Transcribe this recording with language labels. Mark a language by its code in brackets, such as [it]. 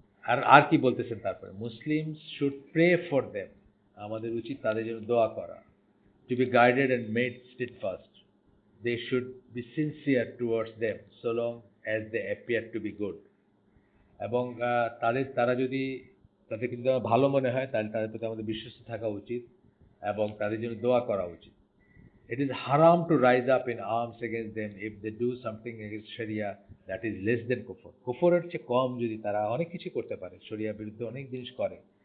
[bn] আর আর কি বলতেছেন তারপরে, [en] Muslims should pray for them, [bn] আমাদের উচিত তাদের জন্য দোয়া করা, [en] To be guided and made steadfast, they should be sincere towards them so long as they appear to be good. [bn] এবং তারা যদি তাদের কিন্তু ভালো মনে হয় তাহলে তাদের প্রতি আমাদের বিশ্বস্ত থাকা উচিত এবং তাদের জন্য দোয়া করা উচিত। [en] It is haram to rise up in arms against them if they do something against Sharia that is less than kufr. [bn] কুফরের চেয়ে কম যদি তারা অনেক কিছু করতে পারে, শরিয়ার বিরুদ্ধে অনেক জিনিস করে।